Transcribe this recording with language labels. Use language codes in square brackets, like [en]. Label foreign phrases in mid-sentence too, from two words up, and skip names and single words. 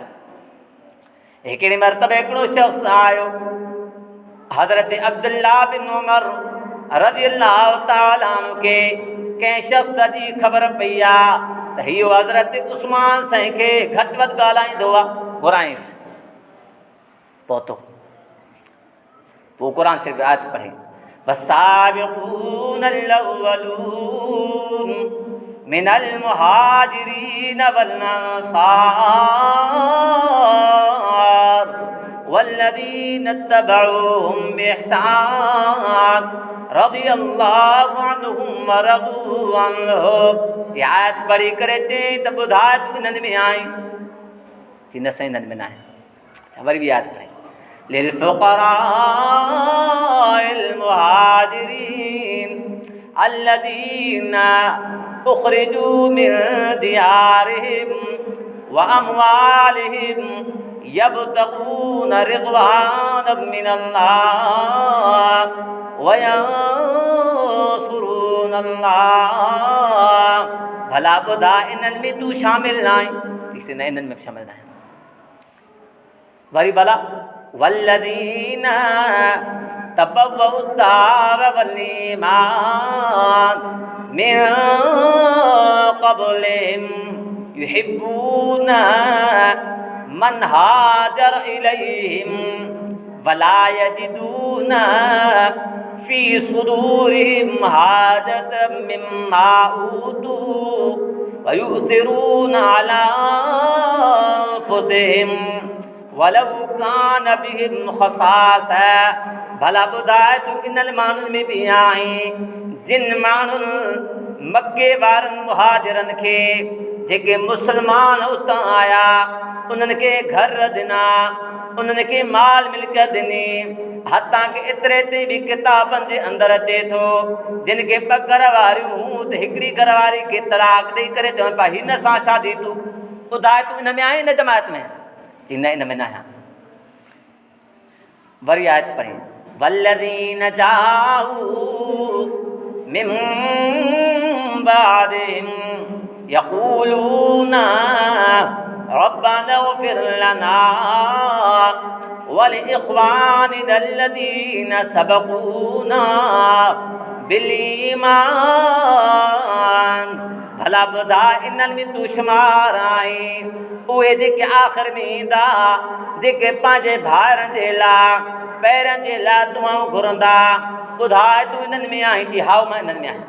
[sd] हिकिड़े मरतबे हिकिड़ो शख़्स आयो हज़रत अब्दुल्ला बिन उमर [ar] رضي الله تعالى عنه [sd] खे कंहिं शख़्स जी ख़बर पई आहे त इहो हज़रत उस्मान साईं खे घटि वधि ॻाल्हाईंदो आहे। घुराईंसि पहुतो पोइ क़ुर शरीफ़ आयत पढ़े [ar] والسابقون الأولون من المهاجرين والأنصار والذين اتبعوهم بإحسان رضي الله عنهم ورضوا عنه. [sd] ये आयत पढ़ी करे चई त ॿुधाए तूं इन्हनि में आई चई न साईं इन्हनि में न आहे। वरी बि आयत पढ़ी [ar] للفقراء المهاجرين الذين أخرجوا من ديارهم وأموالهم يبتغون رضوانا من الله وينصرون الله. [sd] भला ॿुधा इन्हनि में तूं शामिल न आहीं चईसि न इन्हनि में बि शामिल न आहियां। वरी भला [ar] والذين تبوءوا الدار والإيمان من قبلهم يحبون من هاجر إليهم ولا يجدون في صدورهم حاجة مما أوتوا ويؤثرون على أنفسهم ولو كان بهم خصاصة. [sd] भला ॿुधाए तूं इन्हनि माण्हुनि में बि आहीं जिन माण्हुनि मके वारनि मुहाजिरनि खे जेके मुस्लमान उतां आया उन्हनि खे घर ॾिना उन्हनि खे माल मिल्कियत ॾिनी। हथां के एतिरे ते बि किताबनि जे अंदरि अचे थो जिन खे ॿ घर वारियूं हूं त हिकिड़ी घर वारी खे तलाक ॾेई करे चवनि पिया हिन सां शादी तूं ॿुधाए तूं इन में आहीं इन जमायत में चई न इन में न आहियां। वरी आयत पढ़ी [ar] والذين جاءوا من بعدهم يقولون ربنا اغفر لنا ولإخواننا الذين سبقونا بالإيمان. [sd] भला ॿुधा इन्हनि में तूं शुमार आहीं उहे जेके आख़िर में ईंदा जेके पंहिंजे भाइरनि जे लाइ पैरनि जे लाइ दुआऊं घुरंदा। ॿुधाए तूं इन्हनि में आहीं चई हाउ मां इन्हनि में आहियां।